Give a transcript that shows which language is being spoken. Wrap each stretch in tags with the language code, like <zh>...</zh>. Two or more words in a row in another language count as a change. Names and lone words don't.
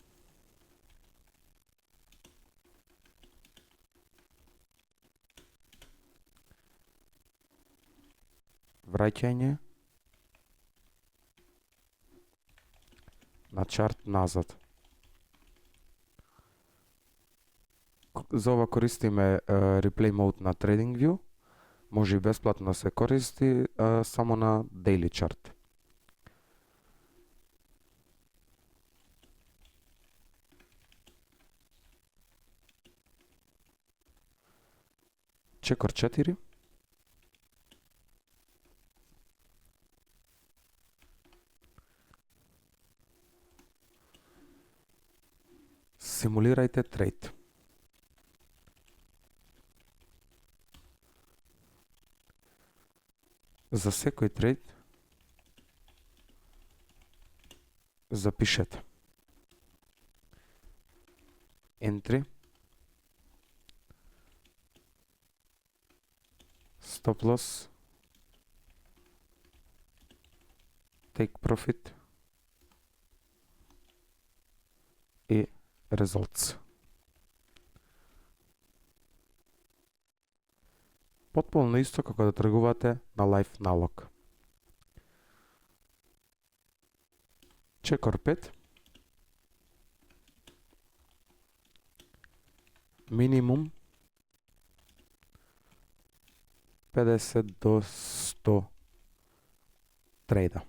<mk>Враќање на чарт назад. За ова користиме</mk> <en>replay mode</en> <mk>на TradingView. Може и бесплатно се користи само на</mk> <en>daily chart.</en> <mk>Чекор 4. Симулирајте трейд. За секој трейд запишете</mk> <en>entry, stop loss, take profit</en> <mk>и results. Потполно исто како да тргувате на лайф налог. Чекор 5. Минимум 50 до 100 трейда.</mk>